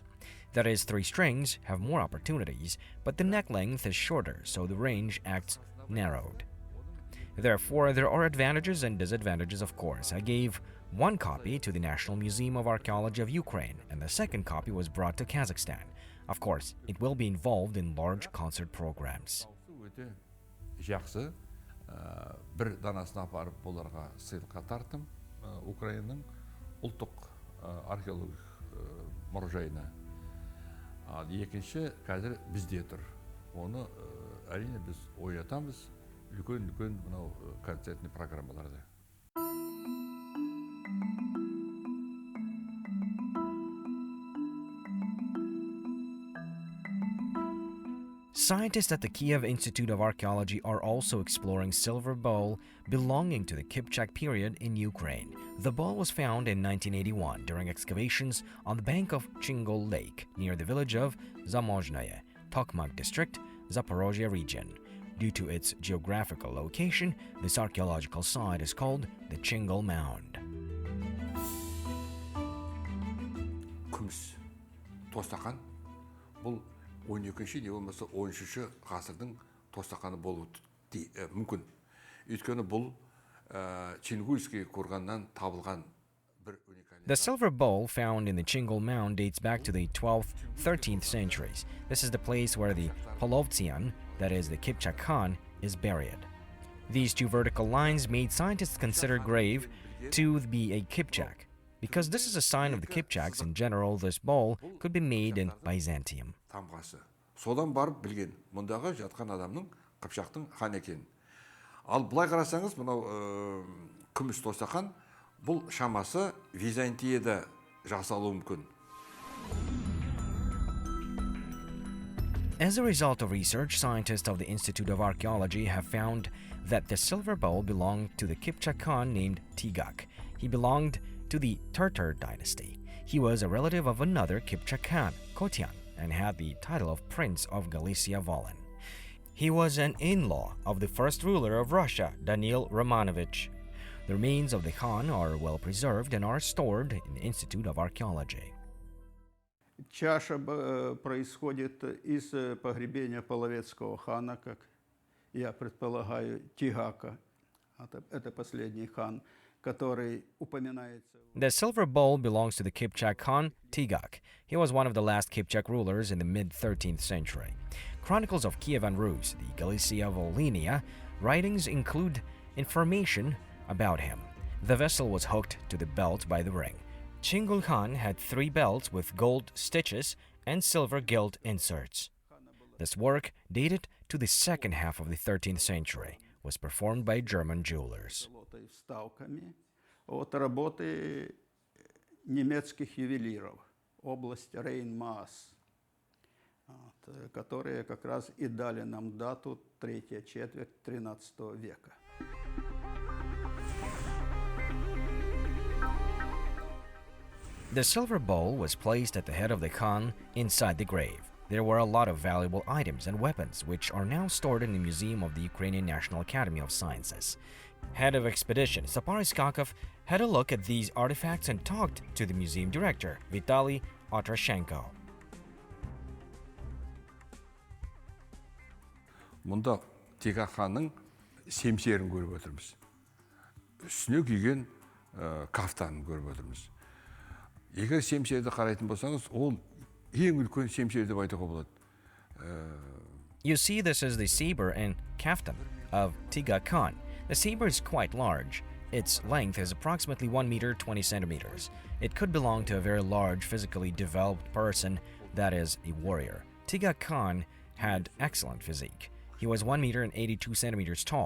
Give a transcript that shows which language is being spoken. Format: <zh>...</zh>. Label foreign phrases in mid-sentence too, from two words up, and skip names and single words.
<en>That is, 3 strings have more opportunities, but the neck length is shorter, so the range acts narrowed. Therefore, there are advantages and disadvantages, of course. I gave 1 copy to the National Museum of Archaeology of Ukraine, and the 2nd copy was brought to Kazakhstan. Of course, it will be involved in large concert programs.</en> <kk>Жақсы, бір данасын апарып оларға сыйлыққа тарттым, Украинаның ұлттық археологик мұражайына. Ал екінші қазір бізде тұр. Оны әрине біз ойнатамыз үлкен мынау концертный программаларда.</kk> <en>Scientists at the Kiev Institute of Archaeology are also exploring silver bowl belonging to the Kipchak period in Ukraine. The bowl was found in 1981 during excavations on the bank of Chingul Lake near the village of Zamozhnoye, Tokmak district, Zaporozhye region. Due to its geographical location, this archaeological site is called the Chingul Mound.</en> <kk>Күміс тостақан бұл 12-ші не болмаса 13-ші ғасырдың тостақаны болуы мүмкін. Өйткені бұл Чингульский қорғаннан табылған бір уникальный.</kk> <en>The silver bowl found in the Chingul Mound dates back to the 12th, 13th centuries. This is the place where the Polovtsian, that is the Kipchak Khan, is buried. These 2 vertical lines made scientists consider grave to be a Kipchak. Because this is a sign of the Kipchaks in general, this bowl could be made in Byzantium.</en> <kk>Содан барып білген, мұндағы жатқан адамның Қыпшақтың хан екен. Ал бұлай қарасаңыз, мынау күміс тостақан, бұл шамасы Византияда жасалуы мүмкін.</kk> <en>As a result of research, scientists of the Institute of Archaeology have found that the silver bowl belonged to the Kipchak Khan named Tigak. He belonged to the Tartar dynasty. He was a relative of another Kipchak Khan, Kotian, and had the title of Prince of Galicia Volyn. He was an in-law of the first ruler of Russia, Daniil Romanovich. The remains of the Khan are well preserved and are stored in the Institute of Archaeology.</en> <ru>Чаша происходит из погребения половецкого хана, как я предполагаю, Тигака. Это последний хан, который упоминается.</ru> <en>The silver bowl belongs to the Kipchak Khan Tigak. He was one of the last Kipchak rulers in the mid-13th century. Chronicles of Kievan Rus, the Galicia Volhynia, writings include information about him. The vessel was hooked to the belt by the ring. Chingul Khan had 3 belts with gold stitches and silver gilt inserts. This work, dated to the second half of the 13th century, was performed by German jewelers.</en> <ru>От работы немецких ювелиров, область Рейн-Маас, которые как раз и дали нам дату 3-я четверть 13 века.</ru> <en>The silver bowl was placed at the head of the Khan inside the grave. There were a lot of valuable items and weapons which are now stored in the Museum of the Ukrainian National Academy of Sciences. Head of expedition Sapar Iskakov had a look at these artifacts and talked to the museum director, Vitaly Otrashenko.</en> <kk>Мұнда Тигак ханның семсерін көріп отырмыз. Үстіне киген кафтанын көріп отырмыз. Егер семсерді қарайтын болсаңыз, ол ең үлкен семсер деп айтуға болады.</kk> <en>You see, this is the saber and kaftan of Tigak Khan. The saber is quite large. Its length is approximately 1 meter 20 centimeters. It could belong to a very large, physically developed person, that is, a warrior. Tigak Khan had excellent physique. He was 1 meter and 82 centimeters tall.</en>